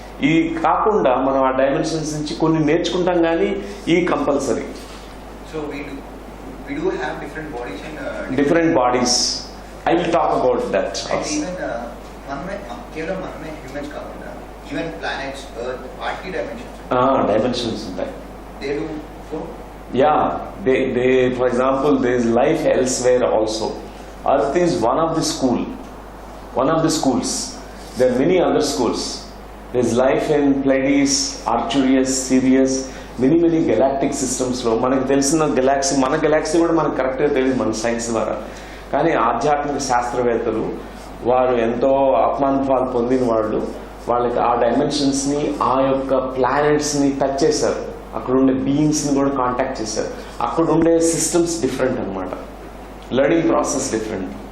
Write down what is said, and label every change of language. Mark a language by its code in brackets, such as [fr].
[te] ఈ కాకుండా మనం ఆ డైమెన్షన్స్ నుంచి కొన్ని నేర్చుకుంటాం, కానీ ఈ compulsory. [en] So we do have different bodies. I will talk about that. [te] Even కేవలం మనమే హ్యూమన్స్ కాకుండా ఈవెన్ ప్లానెట్స్, ఎర్త్, వాటి డైమెన్షన్స్ ఉంటాయి. [en] they do so. Yeah, they for example, there is life elsewhere also. Earth is one of the schools. There are many other schools. There is life in Pleiades, Arcturus, Sirius, many galactic systems లో. [te] మనకు తెలిసిన Galaxy, మన Galaxy కూడా మనకు కరెక్ట్గా తెలియదు మన science ద్వారా, కానీ ఆధ్యాత్మిక శాస్త్రవేత్తలు వారు ఎంతో ఆత్మానుభవాలు పొందిన వాళ్ళకి ఆ డైమెన్షన్స్ని, ఆ యొక్క ప్లానెట్స్ని టచ్ చేశారు. అక్కడ ఉండే బీయింగ్స్ని కూడా కాంటాక్ట్ చేశారు. అక్కడ ఉండే సిస్టమ్స్ డిఫరెంట్ అనమాట, లెర్నింగ్ ప్రాసెస్ డిఫరెంట్.